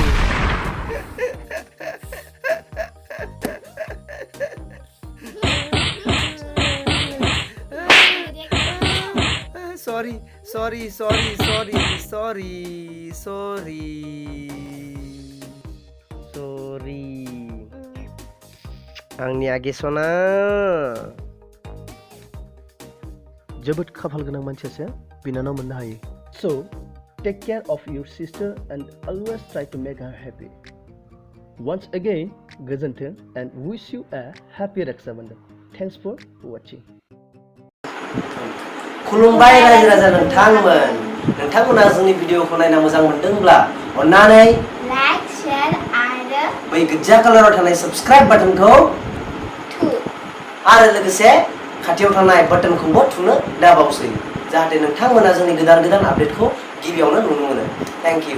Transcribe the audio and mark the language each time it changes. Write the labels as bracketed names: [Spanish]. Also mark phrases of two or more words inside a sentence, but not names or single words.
[English] sorry sorry sorry sorry sorry sorry sorry सॉरी सॉरी सॉरी [Bodo] आंनि आगे सना जोबोद खाफाल गोनां मानसियासो बिनानाव मोननो हायो। [English] So take care of your sister and always try to make her happy. Once again, गोजोन्थों and wish you a happy Raksha Bandhan. Thanks for watching. [Bodo] खुलुमबाय रायजो राजा नोंथांमोन। नोंथांमोना जोंनि भिडिअखौ नायना मोजां मोनदोंब्ला अन्नानै [English] like share [Bodo] आरो बै गोजा कालाराव थानाय साबस्क्राइब बाटनखौ आरो लोगोसे खाथियाव थानाय बाटनखौबो थुनो दाबावसै जाहाथे नोंथांमोना जोंनि गोदान गोदान आपडेटखौ गिबियावनो नुनो मोनो।